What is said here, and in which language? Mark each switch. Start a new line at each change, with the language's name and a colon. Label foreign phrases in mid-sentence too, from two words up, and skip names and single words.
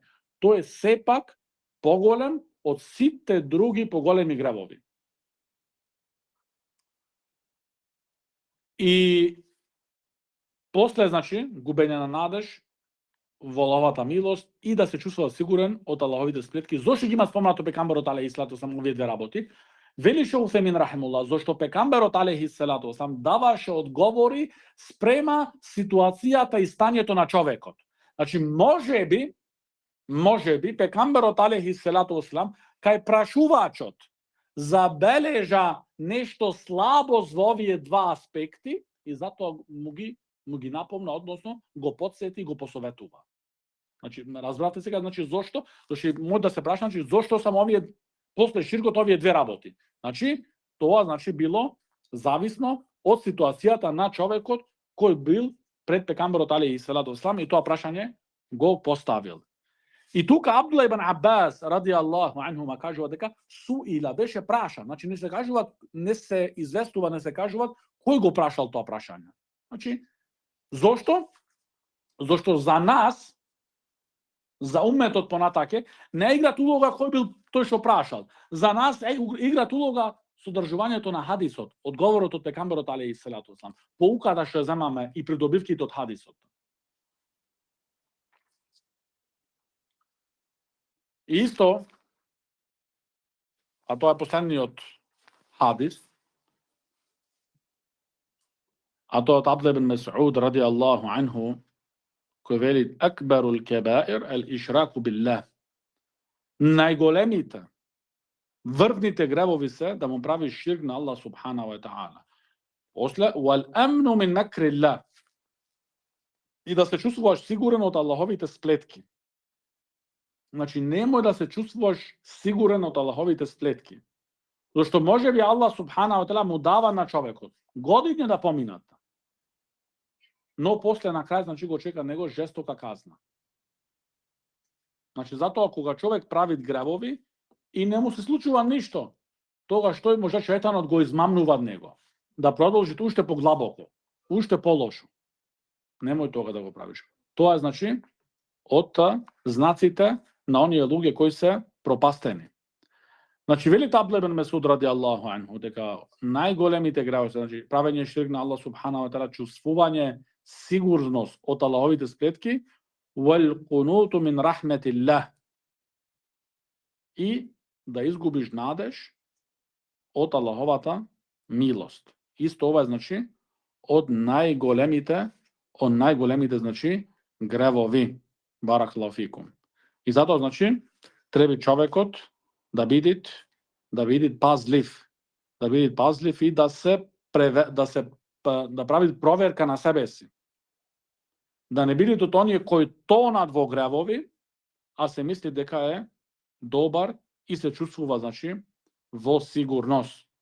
Macedonian: Тој е сепак поголем од сите други поголеми гревови. И после, значи, губење на надеж во Аллаховата милост и да се чувствува сигурен од Аллаховите сплетки. Зошто ги има спомнато пекамберот
Arabic: عليه الصلاة والسلام
Macedonian: овие 2 работи? Вели Шейх Усаймин рахимуллах, зошто пекамберот
Arabic: عليه الصلاة والسلام
Macedonian: даваше одговори спрема ситуацијата и стањето на човекот. Значи можеби пекамберот
Arabic: عليه الصلاة والسلام
Macedonian: кај прашувачот забележа нешто слабост во овие 2 аспекти и затоа му ги напомна, односно го потсети и го посоветува. Значи, разбрате сега, значи зошто? Зашто може да се праша, значи зошто само овие после ширкот овие 2 работи. Значи, тоа значи било зависно од ситуацијата на човекот кој бил пред пекамберот
Arabic: عليه الصلاة والسلام
Macedonian: и тоа прашање го поставил. И тука Абдулла ибн Аббас
Arabic: رضي الله عنهما
Macedonian: кажува дека суила беше прашан. Значи не се кажува, не се известува, не се кажува кој го прашал тоа прашање. Значи зошто? Зошто за нас, за уметот понатаке, не играт улога кој бил тој што прашал. За нас играт улога содржувањето на хадисот, одговорот од пекамберот
Arabic: عليه الصلاة والسلام,
Macedonian: поуката што земаме и придобивките од хадисот. И исто, а тоа е последниот хадис, а тоа од Абдулла ибн Мас'уд
Arabic: رضي الله عنه,
Macedonian: кој вели
Arabic: أكبر الكبائر الإشراك بالله.
Macedonian: Најголемите, врвните гревови се да му правиш ширк на Аллах
Arabic: سبحانه وتعالى. После والأمن من مكر الله.
Macedonian: И да се чувствуваш сигурен од Аллаховите сплетки. Значи немој да се чувствуваш сигурен од Аллаховите сплетки. Зашто можеби Аллах
Arabic: سبحانه وتعالى
Macedonian: му дава на човекот години да поминат. Но после на крај значи го чека него жестока казна. Значи затоа кога човек прави гревови и не му се случува ништо, тогаш тој може шејтанот го измамнува од него. Да продолжи уште поглабоко, уште полошо. Немој тога да го правиш. Тоа е значи од знаците на оние луѓе кои се пропастени. Значи вели Абдулла ибн Мас'уд
Arabic: رضي الله عنه
Macedonian: дека најголемите гревови, значи правење ширк на Аллах
Arabic: سبحانه وتعالى,
Macedonian: чувствување сигурност од Аллаховите сплетки,
Arabic: والقنوط من رحمة الله,
Macedonian: и да изгубиш надеж од Аллаховата милост. Исто ова значи од најголемите значи гревови.
Arabic: بارك الله فيكم.
Macedonian: И затоа значи треба човекот да биде пазлив, и да прави проверка на себе си. Да не бидете од оние кои тонат во гревови, а се мисли дека е добар и се чувствува значи во сигурност.